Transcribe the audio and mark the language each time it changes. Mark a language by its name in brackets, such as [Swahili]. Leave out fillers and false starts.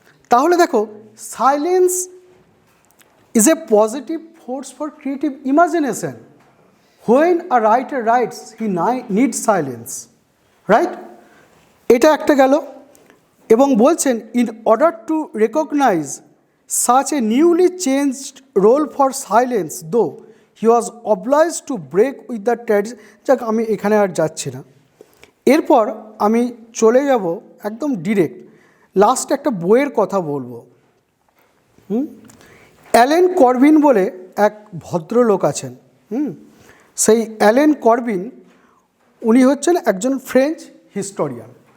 [Bangla] তাহলে দেখো, [English] Silence is a positive force for creative imagination. When a writer writes he needs silence, right? [Bangla] এটা একটা গেল। এবং বলছেন, [English] In order to recognise such a newly changed role for silence, though he was obliged to break with the tradition. [Bangla] যাক, আমি এখানে আর যাচ্ছি না। এরপর আমি চলে যাব একদম ডিরেক্ট লাস্ট একটা বইয়ের কথা বলবো। অ্যালেন করবিন বলে এক ভদ্রলোক আছেন। সেই অ্যালেন করবিন, উনি হচ্ছেন একজন ফ্রেঞ্চ হিস্টোরিয়ান।